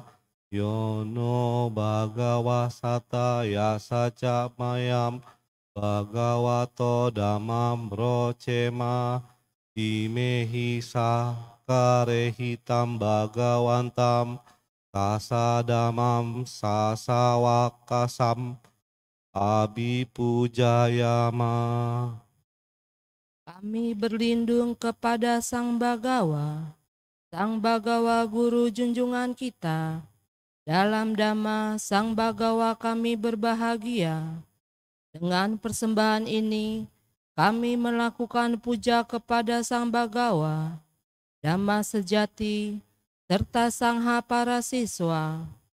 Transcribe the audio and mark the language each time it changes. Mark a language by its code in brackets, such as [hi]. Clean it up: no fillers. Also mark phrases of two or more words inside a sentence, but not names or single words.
[pi] Yono Bhagavasata Yasaca Mayam Bhagavato Dhammam Rocema Imehi Sakarehitam Bhagavantam Sasadamam Sasawakasam Abhipujayama. [id] Kami berlindung kepada Sang Bhagawa, Sang Bhagawa Guru junjungan kita. Dalam Dhamma Sang Bhagawa kami berbahagia. Dengan persembahan ini, kami melakukan puja kepada Sang Bhagawa, Dhamma sejati, serta Sangha para siswa.